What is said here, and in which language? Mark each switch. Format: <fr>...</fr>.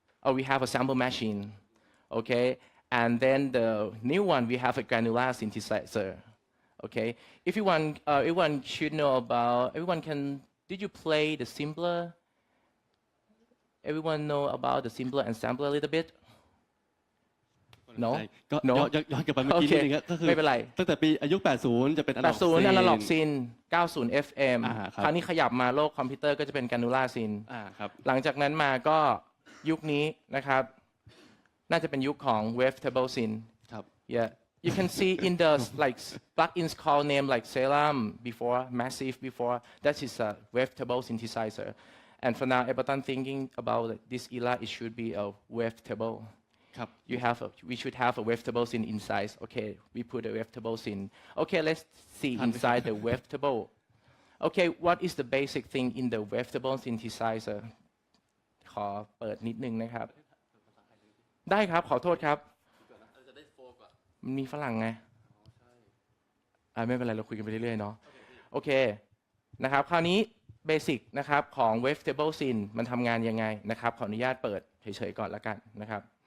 <en>Oh, we have a sample machine. Okay, and then the new one, we have a granular synthesizer. Okay, if you want, everyone should know about. Everyone can. Did you play the Simpler? Everyone know about the Simpler and Sampler a little bit? No.</en> <th>ก็</th> <en>No.</en> <th>ย้อนกลับไปเมื่อกี้นิดนึงก็คือ ไม่เป็นไร ตั้งแต่ปีอายุ 80 จะเป็น analog 80 analog sin 90 FM ครับ คราวนี้ขยับมาโลกคอมพิวเตอร์ก็จะเป็น granular sin ครับ หลังจากนั้นมาก็ยุคนี้นะครับน่าจะเป็นยุคของ Wavetable sin ครับ</th> <en>Yeah, you can see in the like plugins called name like Selam before, Massive before. That is a Wavetable synthesizer. And for now, Ableton thinking about this era, it should be a Wavetable.</en> <th>ครับ</th> <en>We should have a Wavetable sin inside. Okay, we put a Wavetable sin. Okay, let's see inside the Wavetable. Okay, what is the basic thing in the Wavetable synthesizer?</en> <th>ขอเปิดนิดนึงนะครับ ได้ครับขอโทษครับมันมีฝรั่งไงไม่เป็นไรเราคุยกันไปเรื่อยๆเนาะโอเคนะครับคราวนี้เบสิกนะครับของ Wavetable Sin มันทำงานยังไงนะครับขออนุญาตเปิดเฉยๆก่อนละกันนะครับ</th>